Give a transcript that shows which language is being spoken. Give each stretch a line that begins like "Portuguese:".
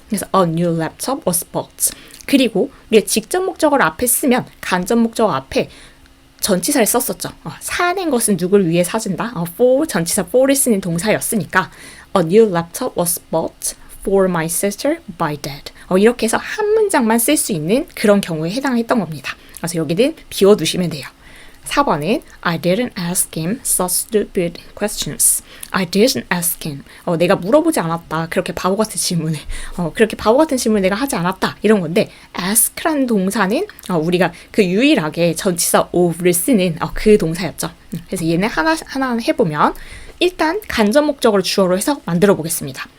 Korean: 그래서
English: a new laptop was bought
Korean: 그리고 우리가 직접 목적어를 앞에 쓰면 간접 목적어 앞에 전치사를 썼었죠. 사는 것은 누굴 위해 사준다. for 전치사 for를 쓰는 동사였으니까
English: a new laptop was bought for my sister by dad
Korean: 이렇게 해서 한 문장만 쓸 수 있는 그런 경우에 해당했던 겁니다. 그래서 여기는 비워두시면 돼요. 4번은
English: I didn't ask him such stupid questions. I didn't ask him.
Korean: 내가 물어보지 않았다. 그렇게 바보 같은 질문을. 그렇게 바보 같은 질문을 내가 하지 않았다. 이런 건데 ask라는 동사는 우리가 그 유일하게 전치사 of를 쓰는 그 동사였죠. 그래서 얘는 하나 해보면 일단 간접 목적어를 주어로 해서 만들어 보겠습니다.